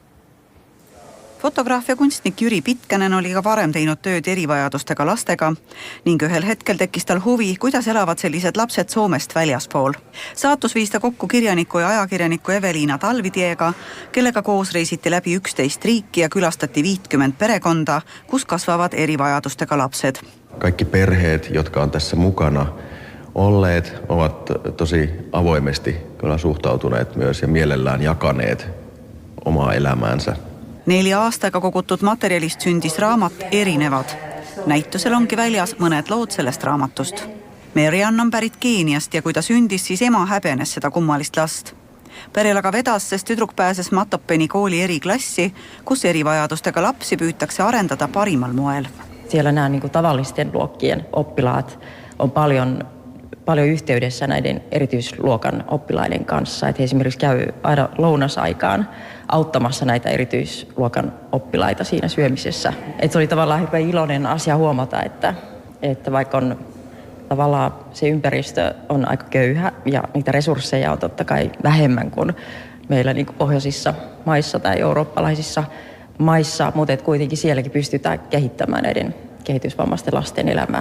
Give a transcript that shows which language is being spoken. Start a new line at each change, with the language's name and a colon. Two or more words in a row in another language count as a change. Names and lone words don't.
Estonian: Fotograaf ja kunstnik Jüri Pitkänen oli ka varem teinud tööd erivajadustega lastega ning ühel hetkel tekkis tal huvi, kuidas elavad sellised lapsed Soomest väljaspool. Saatus viis ta kokku kirjaniku ja ajakirjaniku Eveliina Talvitiega, kellega koos reisiti läbi 11 riiki ja külastati 50 perekonda, kus kasvavad erivajadustega lapsed.
Finnish: Kaikki perheet, jotka on tässä mukana olleet, ovat tosi avoimesti kyllä suhtautuneet myös ja mielellään jakaneet omaa elämäänsä.
Estonian: 4 aastaga kogutud materjalist sündis raamat Erinevad. Näitusel ongi väljas mõned lood sellest raamatust. Mariann on pärit Keeniast ja kui ta sündis, siis ema häbenes seda kummalist last. Perel aga vedas, sest tüdruk pääses Matopeni kooli eriklassi, kus erivajadustega lapsi püütakse arendada parimal moel.
Finnish: Siellä nämä tavallisten luokkien oppilaat on paljon yhteydessä näiden erityisluokan oppilaiden kanssa. Että he esimerkiksi käy aina lounasaikaan auttamassa näitä erityisluokan oppilaita siinä syömisessä. Että se oli tavallaan hirveän iloinen asia huomata, että vaikka on tavallaan se ympäristö on aika köyhä ja niitä resursseja on totta kai vähemmän kuin meillä pohjoisissa maissa tai eurooppalaisissa maissa, mutta kuitenkin sielläkin pystytään kehittämään näiden kehitysvammaisten lasten elämää.